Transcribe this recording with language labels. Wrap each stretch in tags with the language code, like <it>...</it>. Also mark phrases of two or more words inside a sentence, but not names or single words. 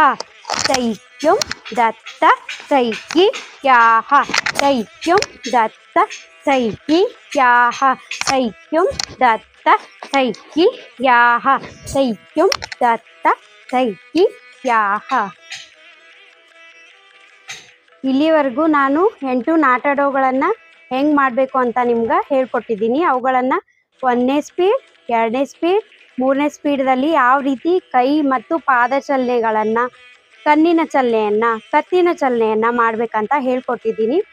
<kn>ತೈ ಯುಂ ದ ತ ತೈ ಈ ಯಾ ಹ. ತೈ ಯುಂ ದ ತ ತೈ ಈ ಯಾ ಹ. ತೈ ಯುಂ ದ ತ ತೈ ಈ ಯಾ ಹ. ತೈ ಯುಂ ದ ತ ತೈ ಈ ಯಾ ಹ. ಇಲ್ಲಿವರೆಗೂ ನಾನು 8 ನಾಟಡೋಗಳನ್ನು ಹೆಂಗೆ ಮಾಡಬೇಕು ಅಂತ ನಿಮ್ಗೆ ಹೇಳ್ಕೊಟ್ಟಿದ್ದೀನಿ. ಅವುಗಳನ್ನು 1ನೇ ಸ್ಪೀಡ್, 2ನೇ ಸ್ಪೀಡ್, 3ನೇ ಸ್ಪೀಡ್ದಲ್ಲಿ ಯಾವ ರೀತಿ ಕೈ ಮತ್ತು ಪಾದ ಚಲನೆಗಳನ್ನು, ಕಣ್ಣಿನ ಚಲನೆಯನ್ನು, ಕತ್ತಿನ ಚಲನೆಯನ್ನು ಮಾಡಬೇಕಂತ ಹೇಳ್ಕೊಟ್ಟಿದ್ದೀನಿ.</kn>